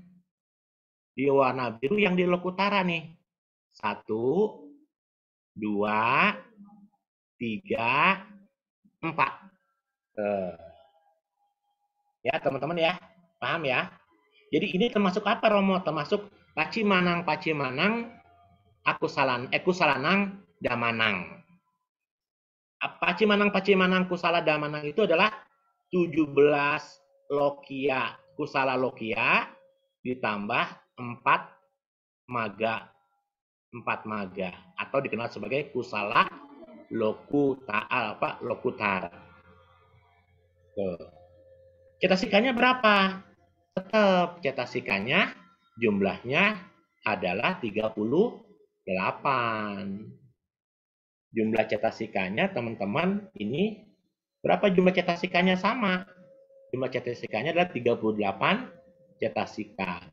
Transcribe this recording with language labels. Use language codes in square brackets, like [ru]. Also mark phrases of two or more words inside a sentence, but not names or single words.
[id] Di warna biru yang di lokutara nih. 1, 2, 3, 4. Ya, teman-teman ya. Paham ya? Jadi ini termasuk apa Romo? [pi] Termasuk pacimanang kusalanang damanang. Pacimanang kusala damanang [id] itu adalah 17 [pi] lokia kusala lokia [id] ditambah 4 maga empat maga atau dikenal sebagai [pi] kusala lokutara. [id] Cetasikanya berapa? Tetap cetasikanya jumlahnya adalah 38. Jumlah cetasikanya teman-teman ini berapa jumlah cetasikanya? Sama. Jumlah cetasikanya adalah 38 cetasika.